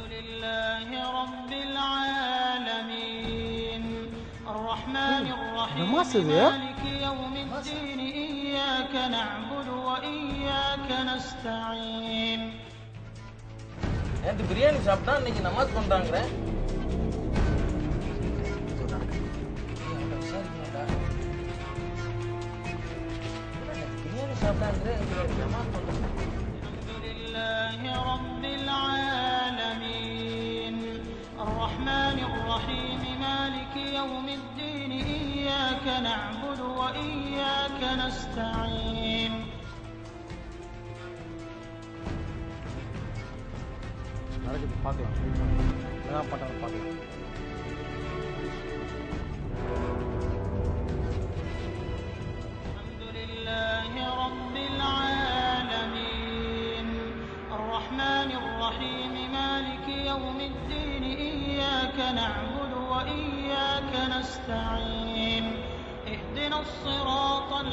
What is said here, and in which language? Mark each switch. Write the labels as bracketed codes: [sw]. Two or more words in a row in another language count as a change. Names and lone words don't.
[ta] நேற்று பிரியாணி சாப்பிட்டா இன்னைக்கு நமாஸ் பண்றாங்க. பிரியாணி சாப்பிட்டா நமாஸ் பண்றாங்க. [ar] رب العالمين الرحمن الرحيم مالك يوم الدين إياك نعبد وإياك نستعين. [ta] நடக்குது பார்க்கலாம், என்ன பண்றாங்க பார்க்கலாம். [ar] الحمد لله رب العالمين الرحمن الرحيم مالك يوم الدين إياك نعبد وإياك نستعين اهدنا الصراط